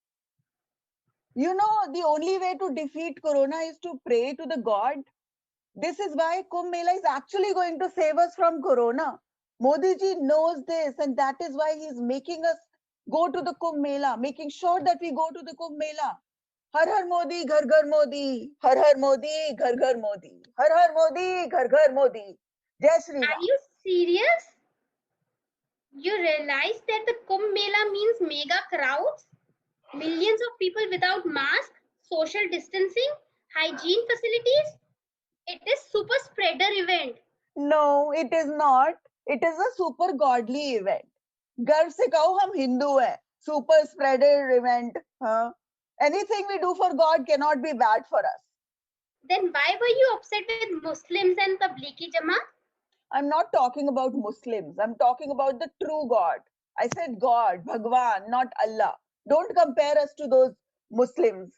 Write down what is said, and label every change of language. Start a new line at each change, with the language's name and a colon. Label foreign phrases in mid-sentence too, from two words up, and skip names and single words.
English: You know, the only way to defeat Corona is to pray to the God. This is why Kumbh Mela is actually going to save us from Corona. Modi ji knows this, and that is why he is making us go to the Kumbh Mela, making sure that we go to the Kumbh Mela.
Hindi: हर हर मोदी, घर घर मोदी. हर हर मोदी, घर घर मोदी. हर हर मोदी, घर घर मोदी. जय श्री
English: Are
Hindi: Ram.
English: you serious? You realize that the Kumbh Mela means mega crowds? Millions of people without mask, social distancing, hygiene facilities? It is super spreader event. No, it is not. It is a super godly event.
Hindi: गर्व से कहो हम हिंदू हैं.
English: Super spreader event. Huh? Anything we do for God cannot be bad for us. Then why were you upset with Muslims and Tablighi Jamaat? I'm not talking about Muslims. I'm talking about the true God. I said God, Bhagwan, not Allah. Don't compare us to those Muslims.